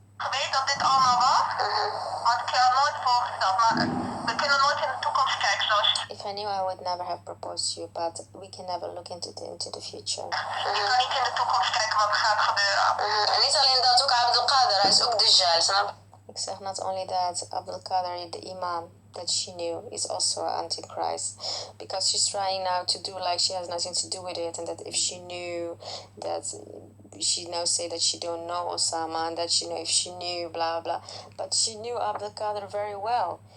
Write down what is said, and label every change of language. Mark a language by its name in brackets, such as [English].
[Dutch] Weet dat dit allemaal was, had ik je al nooit voorgesteld. Maar we kunnen nooit in de toekomst kijken zoals [English] If I knew, I would never have proposed to you, but we can never look into the future. [Dutch] je kan niet in de toekomst kijken wat er gaat gebeuren. En niet alleen dat, ook Abdelkader, hij is ook Dajjal, snap? Ik zeg [English] not only that, Abdelkader, the imam that she knew, is also an antichrist, because she's trying now to do like she has nothing to do with it, and that if she knew that she now say that she don't know Osama, and that if she knew blah blah, but she knew Abdelkader very well.